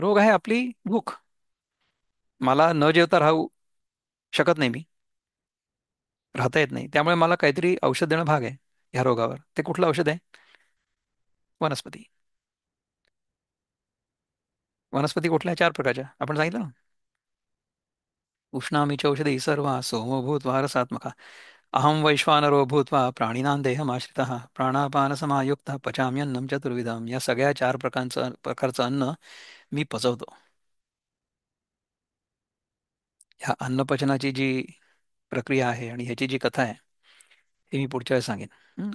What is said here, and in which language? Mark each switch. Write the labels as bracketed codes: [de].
[mr] रोग आहे आपली भूक. मला न जेवता राहू शकत नाही, मी राहता येत नाही, त्यामुळे मला काहीतरी औषध देणं भाग आहे ह्या रोगावर. ते कुठलं औषध आहे? वनस्पती. वनस्पती कुठल्या? चार प्रकारच्या आपण सांगितलं ना. [sa] उष्णामी च औषधी सर्वा सोमो भूत्वा रसात्मका, अहम वैश्वानरो भूत्वा प्राणिनां देहमाश्रितः प्राणापानसमायुक्तः पचाम्यन्नं चतुर्विधम. [mr] या सगळ्या चार प्रकारचं अन्न मी पचवतो. ह्या अन्नपचनाची जी प्रक्रिया आहे आणि ह्याची जी कथा आहे हे मी पुढच्या वेळेस सांगेन.